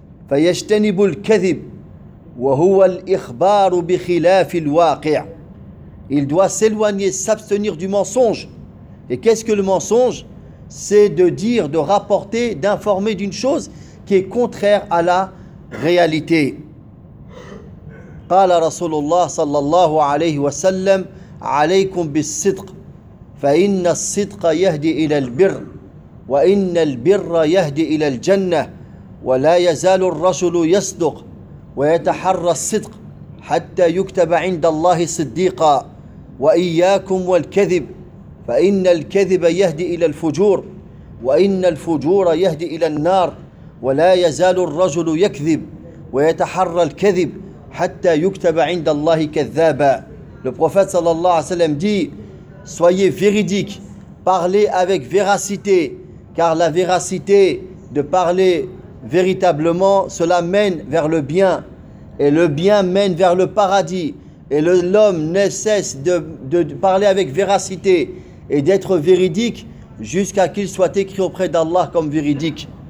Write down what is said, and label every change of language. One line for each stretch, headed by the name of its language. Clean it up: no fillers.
Arabic: فَيَجْتَنِبُ الْكَذِبُ وَهُوَ الْإِخْبَارُ بِخِلَافِ الْوَاقِعِ.
French: Il doit s'éloigner, s'abstenir du mensonge. Et qu'est-ce que le mensonge? C'est de dire, de rapporter, d'informer d'une chose qui est contraire à la réalité.
Arabic: قال رسول الله صلى الله عليه وسلم عليكم بالصدق فإن الصدق يهدي إلى البر وإن البر يهدي إلى الجنة ولا يزال الرجل يصدق ويتحرى الصدق حتى يكتب عند الله صديقا وإياكم والكذب فإن الكذب يهدي إلى الفجور وإن الفجور يهدي إلى النار ولا يزال الرجل يكذب ويتحرى الكذب حَتَّى يُكْتَبَ عِنْدَ اللَّهِ كَذَّابًا.
French: Le prophète sallallahu alayhi wa sallam dit: soyez véridiques, parlez avec véracité, car la véracité de parler véritablement, cela mène vers le bien, et le bien mène vers le paradis. Et l'homme ne cesse de parler avec véracité et d'être véridique jusqu'à qu'il soit écrit auprès d'Allah comme véridique.